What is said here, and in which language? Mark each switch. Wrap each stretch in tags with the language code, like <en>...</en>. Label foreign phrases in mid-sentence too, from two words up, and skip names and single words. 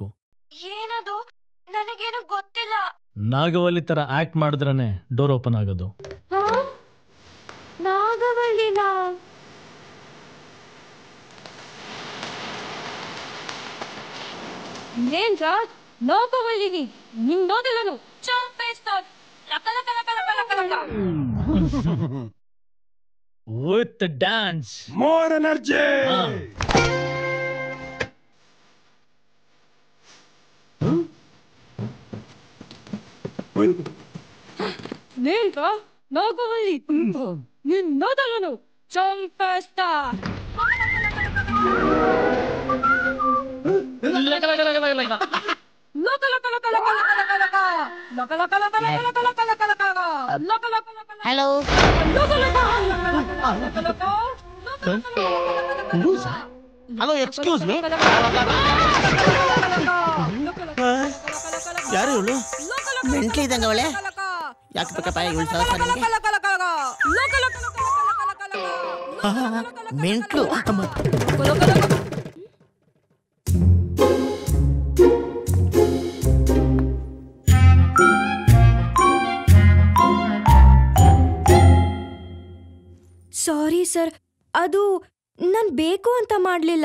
<kn>ಏನದು? ನನಗೇನು ಗೊತ್ತಿಲ್ಲ. ನಾಗವಲ್ಲಿ ತರ ಆಕ್ಟ್ ಮಾಡಿದ್ರನೆ</kn> <en>door open</en> <kn>ಆಗೋದು. ನಾಗವಲ್ಲಿನ? ಏನ್ ಸರ್ ನಾಗವಲ್ಲಿನಿ? ನಿಮ್ ನೋಡಿಲ್ಲನು ಚಂಪೇಸ್ತಾರ್ ಲಕ ಲಕ ಲಕ ಲಕ ಲಕ ಲಕ.</kn> <en>With the dance. More energy. ನೇಂತ ನಾಗವಲ್ಲಿ ನಿನ್ ನೋಡಲ್ಲನು ಚಂಪೇಸ್ತಾರ್ ಲಕ ಲಕ ಲಕ ಲಕ ಲಕ ಲಕ ಲಕ ಲಕ ಲಕ ಲಕ ಲಕ ಲಕ ಲಕ ಲಕ. Hello. Hello, excuse me.</en> <kn>ಯಾರು ಇವಳು? ಮೆಂಟ್ಲಿ ಇದ್ದಂಗ ಅವಳೆ. ಯಾಕೆ ಬೇಕಪ್ಪ ಇವಳು ಸಹಸ ನಿಮಗೆ? ಮೆಂಟ್ಲು. ಸಾರಿ ಸರ್, ಅದು ನಾನು ಬೇಕು ಅಂತ ಮಾಡಲಿಲ್ಲ.</kn>